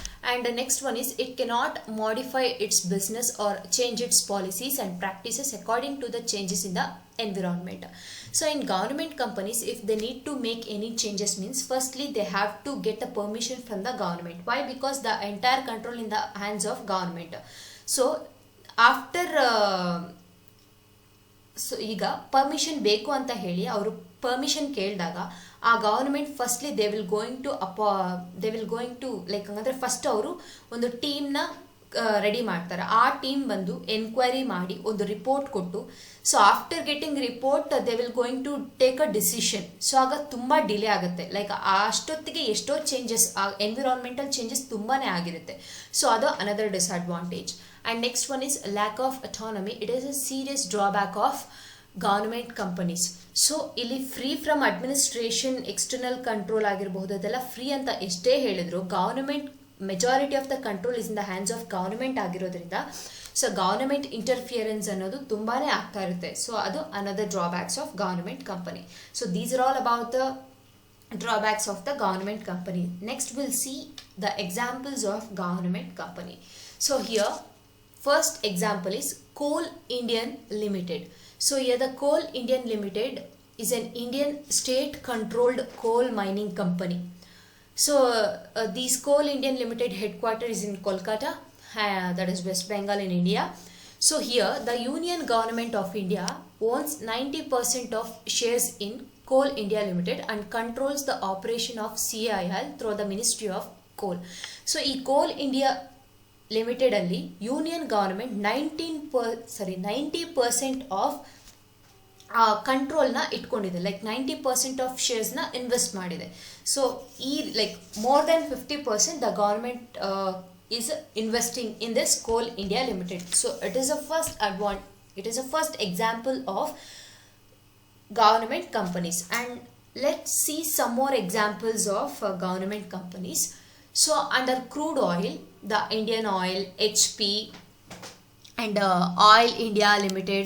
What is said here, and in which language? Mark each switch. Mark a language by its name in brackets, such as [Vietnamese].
[English] And the next one is it cannot modify its business or change its policies and practices according to the changes in the environment. So in government companies, if they need to make any changes means firstly they have to get the permission from the government. Why? Because the entire control in the hands of government. So after [Kannada] so ಈಗ permission ಬೇಕು ಅಂತ ಹೇಳಿ ಅವರು permission ಕೇಳಿದಾಗ ಆ government firstly [English] they will going to like [Kannada] ಹಂಗಂದ್ರೆ first ಅವರು ಒಂದು ಟೀಮ್ನ ರೆಡಿ ಮಾಡ್ತಾರೆ. ಆ ಟೀಮ್ ಬಂದು ಎನ್ಕ್ವೈರಿ ಮಾಡಿ ಒಂದು ರಿಪೋರ್ಟ್ ಕೊಟ್ಟು, [English] So after getting report they will going to take a decision. [Kannada] So ಆಗ ತುಂಬ ಡಿಲೇ ಆಗುತ್ತೆ, ಲೈಕ್ ಅಷ್ಟೊತ್ತಿಗೆ ಎಷ್ಟೋ ಚೇಂಜಸ್, ಎನ್ವಿರಾನ್ಮೆಂಟಲ್ ಚೇಂಜಸ್ ತುಂಬಾ ಆಗಿರುತ್ತೆ. ಸೊ ಅದು [English] Another disadvantage. And next one is lack of autonomy. It is a serious drawback of government companies. [Kannada] So ಇಲ್ಲಿ [English] free from administration, [Kannada] external control ಆಗಿರಬಹುದು, ಅದೆಲ್ಲ ಫ್ರೀ ಅಂತ ಎಷ್ಟೇ ಹೇಳಿದ್ರು government [English] majority of the control is in the hands of government [Kannada] ಆಗಿರೋದ್ರಿಂದ so government interference ಅನ್ನೋದು ತುಂಬಾನೇ ಆಗ್ತಾ ಇರುತ್ತೆ. [English] so [Kannada] ಅದು [English] Another drawbacks of government company. So these are all about the drawbacks of the government company. Next we'll see the examples of government company. So here first example is Coal Indian Limited. So here the Coal Indian Limited is an Indian state controlled coal mining company. So this Coal Indian Limited headquarters is in Kolkata, that is West Bengal in India. So here the Union Government of India owns 90% of shares in Coal India Limited and controls the operation of CIL through the Ministry of Coal. [Kannada] So ಈ Coal India Limited ಅಲ್ಲಿ union government 90% of ಕಂಟ್ರೋಲ್ನ ಇಟ್ಕೊಂಡಿದೆ, like 90% of ಶೇರ್ಸ್ನ invest ಮಾಡಿದೆ. So ಈ [English] Like more than 50% the government is investing in this Coal India Limited. So it is a first example of government companies. And let's see some more examples of government companies. So under crude oil, the Indian Oil, HP, and Oil India Limited.